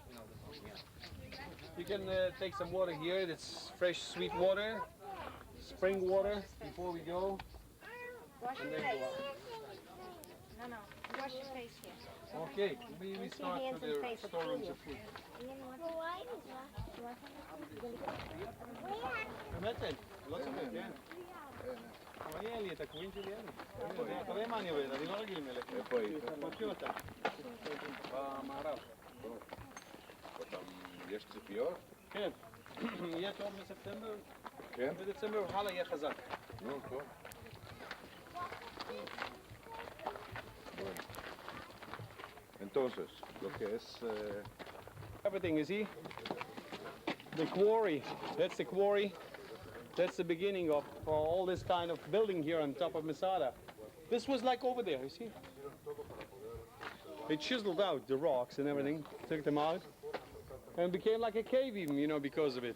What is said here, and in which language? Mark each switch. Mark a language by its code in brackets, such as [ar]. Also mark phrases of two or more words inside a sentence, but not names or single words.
[en] You can take some water here. It's fresh, sweet water, spring water before we go. Wash your And then face. go out. No, wash your face here. Okay, we start hands with and the face, it's storerooms clear. of food. [he] באמת, לא צוחק, כן? תראה לי את הקווין שלי, אתה רואה מה אני עובד, אני לא רגיל מלך. איפה היית? פותחים אותם. במערב. יש ציפיות? כן. יהיה טוב בספטמבר, כן? בדצמבר הלאה יהיה חזק. נו, טוב. [es] Entonces, lo que es... [en] Everything, you see? The quarry, that's the quarry. That's the beginning of all this kind of building here on top of Masada. This was like over there, you see? They chiseled out the rocks and everything, took them out, and became like a cave even, you know, because of it.